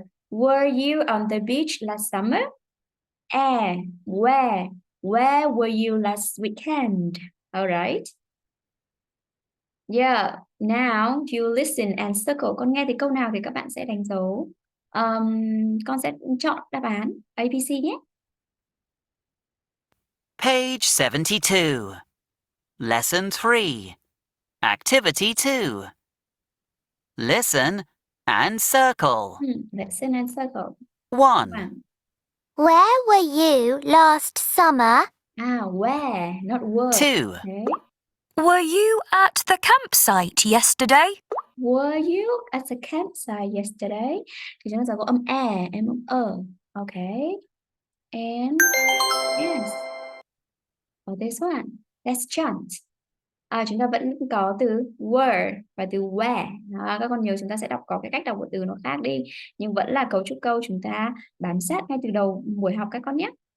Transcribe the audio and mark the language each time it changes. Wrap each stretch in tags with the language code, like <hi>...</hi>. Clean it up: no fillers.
<en>Were you on the beach last summer? Where were you last weekend? All right. Yeah, now you listen and circle.</en> <vi>Con nghe thì câu nào thì các bạn sẽ đánh dấu. Con sẽ chọn đáp án ABC nhé.</vi> <en>Page 72. Lesson 3. Activity 2. Listen and circle. Listen and circle. 1. Where were you last summer? Where, not were. 2. Okay. Were you at the campsite yesterday? Were you at the campsite yesterday?</en> <vi>Thì chúng ta sẽ có âm em âm</vi> <en>Okay. And yes. For this one, let's chant.</en> <vi>Chúng ta vẫn có từ were và từ where. Đó, các con nhớ chúng ta sẽ đọc có cái cách đọc của từ nó khác đi. Nhưng vẫn là cấu trúc câu chúng ta bám sát ngay từ đầu buổi học các con nhé.</vi>